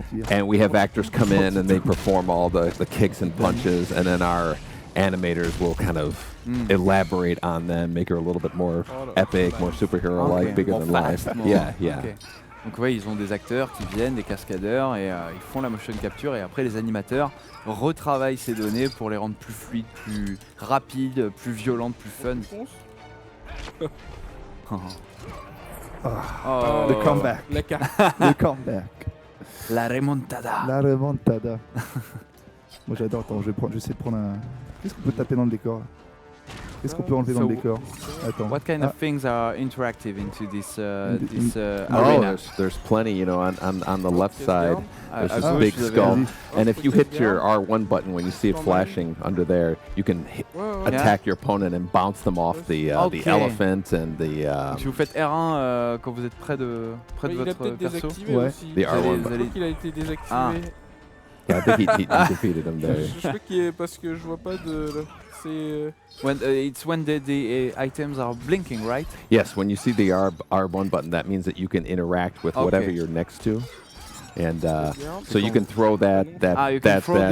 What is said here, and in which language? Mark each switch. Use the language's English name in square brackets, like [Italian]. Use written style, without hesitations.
[English] And we have actors come in and they perform all the kicks and punches, and then our animators will kind of elaborate on them, make her a little bit more epic, more superhero-like, bigger than life. Yeah. Okay. [French] Donc ils ont des acteurs qui viennent, des cascadeurs, et ils font la motion capture, et après les animateurs retravaillent ces données pour les rendre plus fluides, plus rapides, plus violentes, plus fun. [English] The comeback. Le comeback. [French] La remontada. Moi j'adore, attends, je vais essayer de prendre un... Qu'est-ce qu'on peut taper dans le décor là? Qu'est-ce qu'on peut enlever dans le décor? Attends. [English] What kind of things are interactive into this arena? There's plenty, you know, on the left side. There's this big skull, and if you hit your R1 button when you see it flashing under there, you can attack your opponent and bounce them off the elephant and the. [French] Si vous faites R1 quand vous êtes près de votre perso. [English] The R1. [French] Il a été désactivé. [English] Yeah, I think he defeated him there. [French] Je crois qu'il est parce que je vois pas de. [English] It's when the items are blinking, right? Yes, when you see the R1 button, that means that you can interact with whatever you're next to, and so you can throw that thing there.